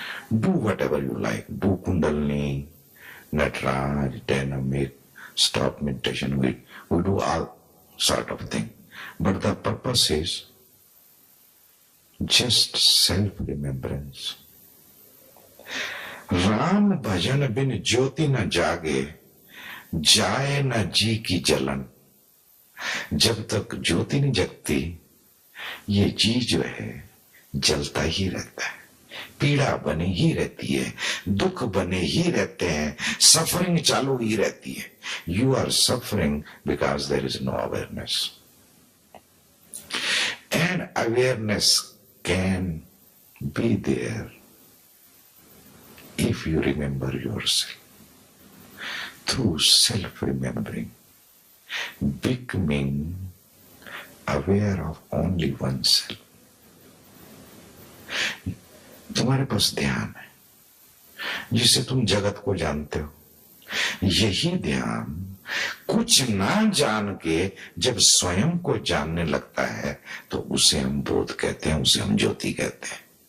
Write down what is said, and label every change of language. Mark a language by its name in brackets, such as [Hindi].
[English] Do whatever you like. Do Kundalini, Nataraj, dynamic, stop meditation. We do all sort of thing. But the purpose is just self-remembrance. [Hindi] Ram भजन बिन ज्योति न जागे, जाए न जी की जलन। जब तक ज्योति नहीं जगती, ये जी जो है जलता ही रहता है, पीड़ा बनी ही रहती है, दुख बने ही रहते हैं, सफरिंग चालू ही रहती है। [English] You are suffering because there is no awareness, and awareness can be there if you remember yourself. Through self-remembering, becoming aware of only oneself. [Hindi] तुम्हारे पास ध्यान है जिससे तुम जगत को जानते हो। यही ध्यान कुछ ना जान के जब स्वयं को जानने लगता है तो उसे हम बोध कहते हैं, उसे हम ज्योति कहते हैं।